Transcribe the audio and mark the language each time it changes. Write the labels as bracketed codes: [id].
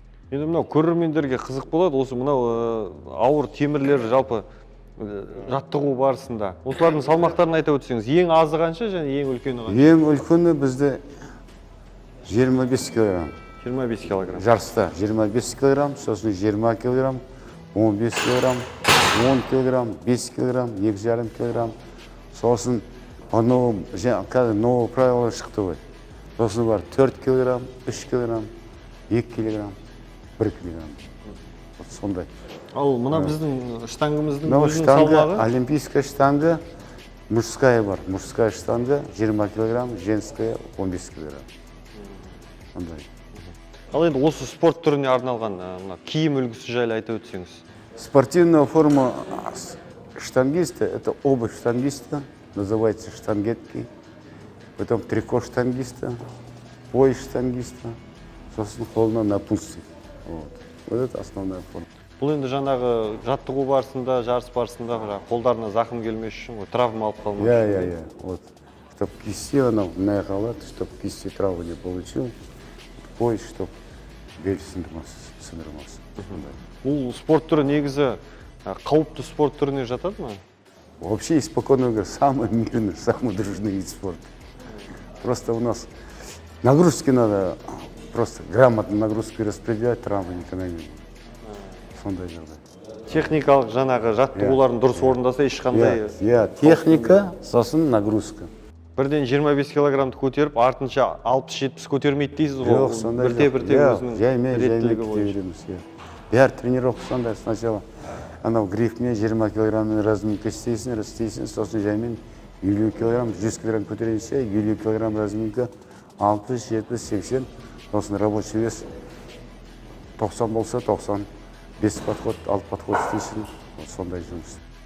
[kk] Енді мынау көрермендерге қызық болады, осы мынау ауыр темірлер жалпы жаттығу барысында. Осылардың салмақтарын айта өтсеңіз, ең азы қанша және ең үлкені қанша? Ең үлкені бізде 25 килограмм. 25 килограмм. Жарыста 25 килограмм, сосын 20 килограмм, 15 килограмм, 10 килограмм, 5 килограмм, 2,5 килограмм. Сосын [ru] новое правило [kk] шықты ғой. Сосын бар 4 килограмм, 3 килограмм, 2 килограмм, 1 килограмм. Сондай. Ал мына біздің штангымыздың Мынау өзінің штанга, салмағы? [ru] олимпийская штанга, мужская бар. Мужская штанга 20 килограмм, женская 15 килограмм. [kk] Сондай. Ал енді осы спорт түріне арналған киім үлгісі жайлы айта өтсеңіз. [ru] Спортивная форма штангиста – это обувь штангиста, называется штангетки. Потом трико штангиста, пояс штангиста, собственно, қолына напульсник. Вот это основная форма. [kk] Бұл енді жаңағы жаттығу барысында, жарыс барысында қолдарына зақым келмес үшін, травма алып қалмау үшін. [ru] Я. Вот. Чтобы кисти, она [kk] мына халат, [ru] чтобы кисти травму не получил. Пояс, чтобы [kk] бел сындырмасы. Бұл спорт түрі негізі қауіпті спорт түріне жатады ма? [ru] Вообще, испокон веков, самый мирный, самый дружный вид спорта. Просто у нас нагрузки надо, просто грамотно нагрузки распределять, травмы никогда не будет. [kk] Сондай жағдай. Техникалық жаңағы жаттығуларын дұрыс орындаса ешқандай... [ru] Техника, сосын нагрузка. [kk] Бірден 25 килограммды көтеріп, артынша 60-70 көтермейді дейсіз ғой? Жоқ, сондай жоқ. Бірте-бірте өзінің реттілігі бойынша. Береміз. Бәр тренировка сондай. Сначала анау грифме 20 килограмммен разминка істейсің, сосын жаймен 50 килограмм, 100 килограмм көтерейінше, 50 килограмм разминка, 60, 70, 80, сосын [ru] рабочий вес [kk] 90 болса 90, 5 подход, 6 подход істейсің, сондай жұмыс.